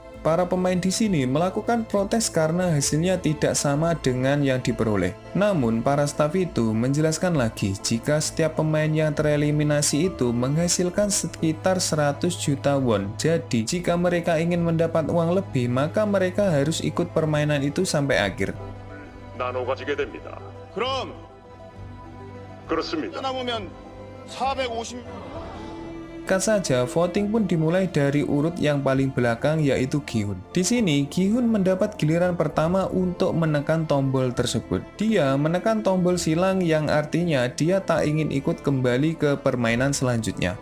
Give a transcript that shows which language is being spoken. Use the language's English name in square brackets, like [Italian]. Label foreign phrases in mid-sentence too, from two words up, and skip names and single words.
[Indonesian] Para pemain di sini melakukan protes karena hasilnya tidak sama dengan yang diperoleh. Namun, para staf itu menjelaskan lagi jika setiap pemain yang tereliminasi itu menghasilkan sekitar 100 juta won. Jadi, jika mereka ingin mendapat uang lebih, maka mereka harus ikut permainan itu sampai akhir. [Korean] 나눠 가지게 됩니다. 그럼 그렇습니다. 남으면 450. [Indonesian] Singkat saja, voting pun dimulai dari urut yang paling belakang, yaitu Gi-hun. Di sini, Gi-hun mendapat giliran pertama untuk menekan tombol tersebut. Dia menekan tombol silang yang artinya dia tak ingin ikut kembali ke permainan selanjutnya.